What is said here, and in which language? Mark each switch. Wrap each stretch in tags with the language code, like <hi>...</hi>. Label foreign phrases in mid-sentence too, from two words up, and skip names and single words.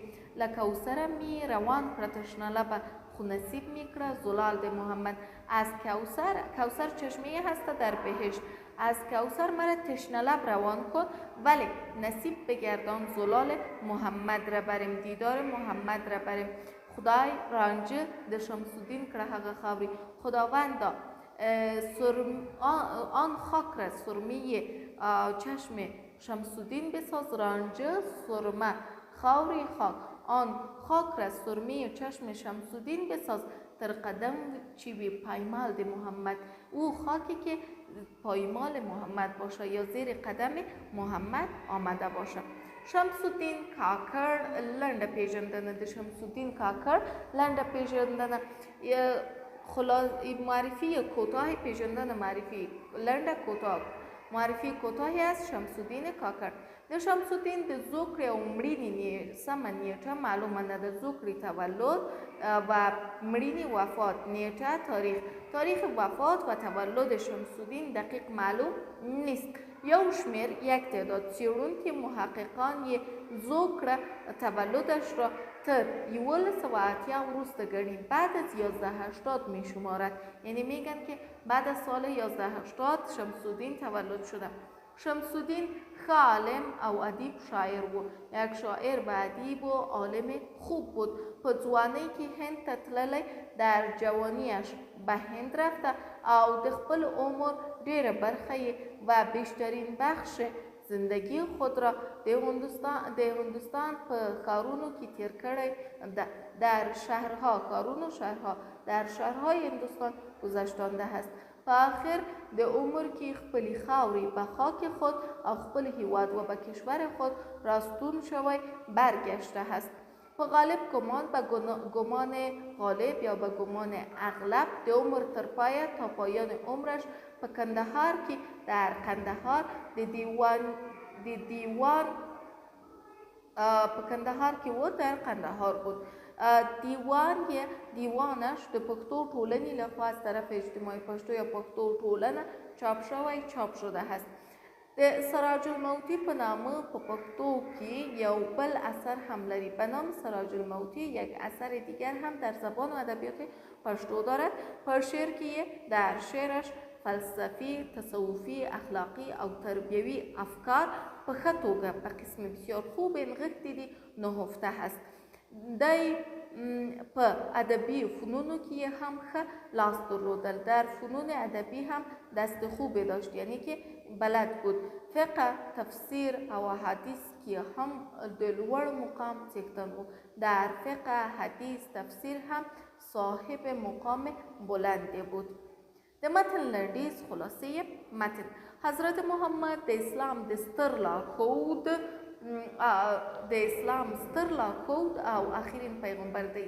<ps>لکوثر می روان پرتشنه لبه خو نصیب میکره زلال د محمد.</ps> <fa>از کوثر چشمه هست در بهشت، از کوثر مرا تشنه لب روان کن، ولی نصیب بگردان زلال محمد را بریم، دیدار محمد را بریم.</fa> <ps>خدای رانجه د شمس الدین کړه هغه خاوري،</ps> <fa>خداوندا آن خاک را سرمه چشم شمس الدین بساز،</fa> <ps>رانجه سرمه خاوری</ps> <fa>خاک، آن خاک را سرمه چشم شمس الدین بساز، در قدم</fa> <ps>چی بی پایمال د محمد.</ps> <fa>او خاکی که پایمال محمد باشه یا زیر قدم محمد آمده باشه.</fa> <ps>شمس الدین کاکړ لنډه پیژندنه د شمس الدین کاکړ لنډه پیژندنه،</ps> <fa>معرفی کوتاه پیژندنه، معرفی لنډه کوتاه، معرفی کوتاهی از شمس الدین کاکړ.</fa> <ps>د شمس الدین د زوکړې او مړینې سمه نیټه معلومه نه ده.</ps> <fa>زوکړې تولد و مړینې وفات نیټه، تاریخ وفات و تولد شمس الدین دقیق معلوم نیست.</fa> <ps>یو شمیر</ps> <fa>یک تعداد</fa> <ps>څېړونکي محققان یې زوکړه</ps> <fa>تولدش را</fa> <ps>تر 1180 وروسته گڼي،</ps> <fa>بعد از 1180 می شمارد، یعنی میگن که بعد از سال 1180 شمس الدین تولد شده. شمس الدین عالم او ادیب شاعر بود. یک شاعر و ادیب و عالم خوب بود.</fa> <ps>په ځوانۍ کې هند ته تللی،</ps> <fa>در جوانیش به هند رفته</fa> <ps>او د خپل عمر ډیره برخه</ps> <fa>و بیشترین بخش زندگی خود را</fa> <ps>د هندوستان په ښارونو کې تیر کړی.</ps> <fa>در شهرها در شهرهای هندوستان گذشتانده است.</fa> <ps>په آخر د عمر کې خپلې خاورې</ps> <fa>به خاک خود</fa> <ps>او خپل هیواد</ps> <fa>و به کشور خود</fa> <ps>راستون شوی</ps> <fa>برگشته است.</fa> <ps>په غالب گمان</ps> <fa>به گمان غالب یا به گمان اغلب</fa> <ps>د عمر تر پایه</ps> <fa>تا پایان عمرش</fa> <ps>په کندهار کې</ps> <fa>در قندهار</fa> <ps>په کندهار کې</ps> <fa>و در قندهار بود. دیوانش</fa> <ps>د پښتو ټولنې لخوا</ps> <fa>از طرف اجتماعي پښتو یا</fa> <ps>پښتو ټولنه</ps> <fa>چاپ شده است.</fa> <ps>د سراج الموتی په نامه په پښتو کې یو بل اثر هم لري.</ps> <fa>به نام سراج الموتی یک اثر دیگر هم در زبان و ادبیات پښتو دارد.</fa> <ps>په شعر کې</ps> <fa>در شعرش</fa> <ps>فلسفی، تصوفی، اخلاقی او تربیوی افکار په ښه توګه په قسم</ps> <fa>بسیار خوب</fa> <ps>نغښتي دي</ps> <fa>نهفته است.</fa> <ps>دی په ادبی فنونو کې هم ښه لاس درلودل.</ps> <fa>در فنون ادبی هم دست خوبی داشت، یعنی که بلد بود.</fa> <ps>فقه، تفسیر او حدیث که هم د لوړ مقام څښتن و.</ps> <fa>در فقه، حدیث، تفسیر هم صاحب مقام بلندی بود.</fa> <ps>د متن لنډیز</ps> <fa>خلاصه متن:</fa> <ps>حضرت محمد د اسلام ستر لارښود او آخرین پیغمبر دی.</ps>